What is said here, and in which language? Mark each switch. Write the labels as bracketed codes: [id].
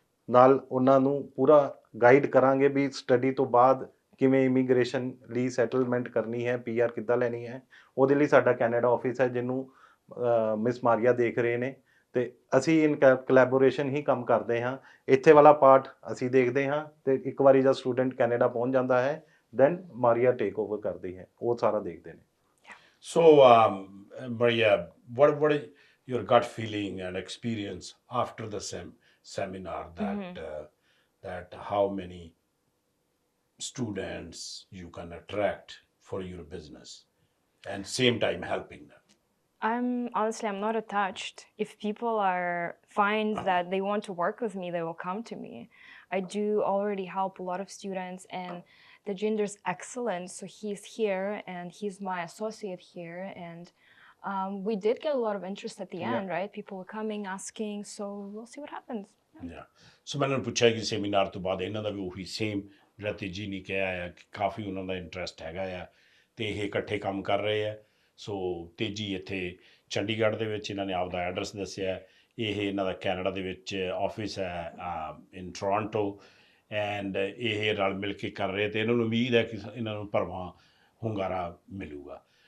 [pa] ਨਾਲ ਉਹਨਾਂ ਨੂੰ ਪੂਰਾ ਗਾਈਡ ਕਰਾਂਗੇ ਵੀ ਸਟੱਡੀ ਤੋਂ ਬਾਅਦ ਕਿਵੇਂ ਇਮੀਗ੍ਰੇਸ਼ਨ ਲਈ ਸੈਟਲਮੈਂਟ ਕਰਨੀ ਹੈ, PR ਕਿੱਦਾਂ ਲੈਣੀ ਹੈ। ਉਹਦੇ ਲਈ ਸਾਡਾ ਕੈਨੇਡਾ ਆਫਿਸ ਹੈ ਜਿਹਨੂੰ ਮਿਸ ਮਾਰੀਆ ਦੇਖ ਰਹੇ ਨੇ, ਤੇ ਅਸੀਂ [en] in collaboration [pa] ਹੀ ਕੰਮ ਕਰਦੇ ਹਾਂ। ਇੱਥੇ ਵਾਲਾ ਪਾਰਟ ਅਸੀਂ ਦੇਖਦੇ ਹਾਂ, ਤੇ ਇੱਕ ਵਾਰੀ ਜਦ ਸਟੂਡੈਂਟ ਕੈਨੇਡਾ ਪਹੁੰਚ ਜਾਂਦਾ ਹੈ [en] then [pa] ਮਾਰੀਆ ਟੇਕ ਓਵਰ ਕਰਦੀ ਹੈ, ਉਹ ਸਾਰਾ ਦੇਖਦੇ ਨੇ। [en] So, Maria, what is your gut feeling and experience after the seminar that how many students you can attract for your business and same time helping them? I'm not attached. If people find that they want to work with me, they will come to me. I do already help a lot of students, and the gender's excellent. So he's here, and he's my associate here, and we did get a lot of interest at the end, right? People were coming, asking. So we'll see what happens. Yeah. [pa] So [hi] मैंने पूछा कि seminar तो बाद [pa] ਇਹਨਾਂ ਦਾ ਵੀ ਉਹੀ same ਜਿਹੜਾ ਤੇਜੀ ਨੇ ਕਿਹਾ ਆ ਕਿ ਕਾਫੀ ਉਹਨਾਂ ਦਾ ਇੰਟਰਸਟ ਹੈਗਾ ਆ ਤੇ ਇਹ ਇਕੱਠੇ ਕੰਮ ਕਰ ਰਹੇ ਆ। ਸੋ ਤੇਜੀ ਇੱਥੇ ਚੰਡੀਗੜ੍ਹ ਦੇ ਵਿੱਚ ਇਹਨਾਂ ਨੇ ਆਪਦਾ ਐਡਰੈਸ ਦੱਸਿਆ। ਇਹ ਇਹਨਾਂ ਦਾ ਕੈਨੇਡਾ ਦੇ ਵਿੱਚ ਆਫਿਸ ਹੈ ਇਨ ਟੋਰਾਂਟੋ, ਐਂਡ ਇਹ ਰਲ ਮਿਲ ਕੇ ਕਰ ਰਹੇ ਤੇ ਇਹਨਾਂ ਨੂੰ ਉਮੀਦ ਹੈ ਕਿ ਇਹਨਾਂ ਨੂੰ ਭਰਵਾਂ ਹੁੰਗਾਰਾ ਮਿਲੂਗਾ।